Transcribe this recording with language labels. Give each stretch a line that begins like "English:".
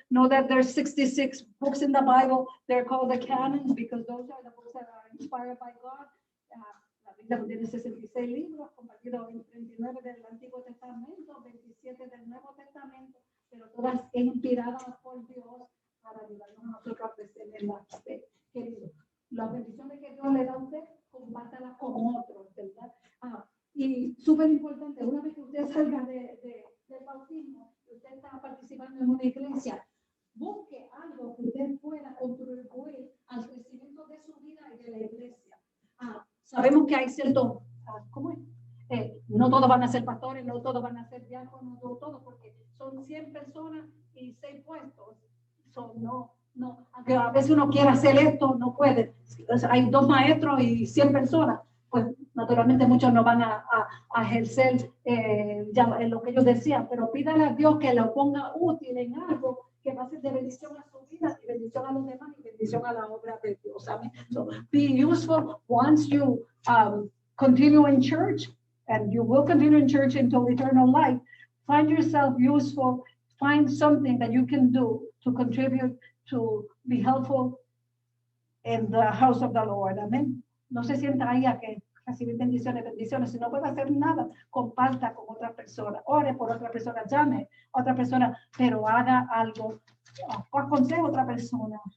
English: Know that there's 66 books in the Bible. They're called the canons because those are the books that are inspired by God.
Spanish: La Biblia tiene 66 libros, compartidos en 39 del Antiguo Testamento, 27 del Nuevo Testamento, pero todas inspiradas por Dios para ayudarnos a nosotros a crecer en la fe. Querido, las bendiciones que Dios le da a usted, compártalas con otros, ¿verdad? Y súper importante, una vez que usted salga del bautismo, usted está participando en una iglesia, busque algo que usted pueda contribuir al crecimiento de su vida y de la iglesia. Sabemos que hay ciertos, ¿cómo es? No todos van a ser pastores, no todos van a ser diáconos, no todos, porque son 100 personas y 6 puestos. No, aunque a veces uno quiera hacer esto, no puede. Hay 2 maestros y 100 personas, pues naturalmente muchos no van a ejercer ya en lo que ellos decían, pero pídale a Dios que lo ponga útil en algo que va a ser de bendición a su vida y bendición a los demás y bendición a la obra de Dios. Amén.
English: So be useful once you continue in church, and you will continue in church until eternal life. Find yourself useful. Find something that you can do to contribute to be helpful in the house of the Lord.
Spanish: Amén. No se sienta ahí a que recibir bendiciones. Si no puede hacer nada, comparta con otra persona, ore por otra persona, llame a otra persona, pero haga algo, aconseje a otra persona.